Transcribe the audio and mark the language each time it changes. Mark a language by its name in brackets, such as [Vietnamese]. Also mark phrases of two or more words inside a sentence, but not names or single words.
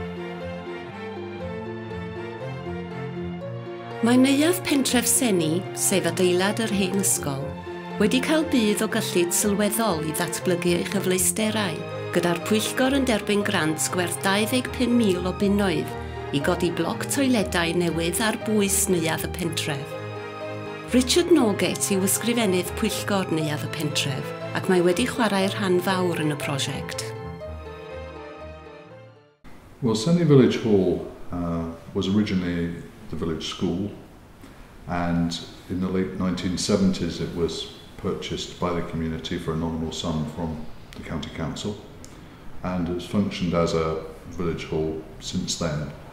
[Welsh] Mae neuadd pentref Seni, sef adeilad yr hen ysgol, wedi cael budd o gyllid sylweddol i ddatblygu ei chyfleusterau, gyda'r pwyllgor yn derbyn grant gwerth 25,000 o bunnoedd i godi bloc toiledau newydd ar bwys neuadd y pentref. Richard Noget yw ysgrifennydd pwyllgor neuadd y pentref ac mae wedi chwarae'r rhan fawr yn y prosiect. [English] Well, Seni Village Hall was originally the village school, and in the late 1970s it was purchased by the community for a nominal sum from the county council, and it's functioned as a village hall since then.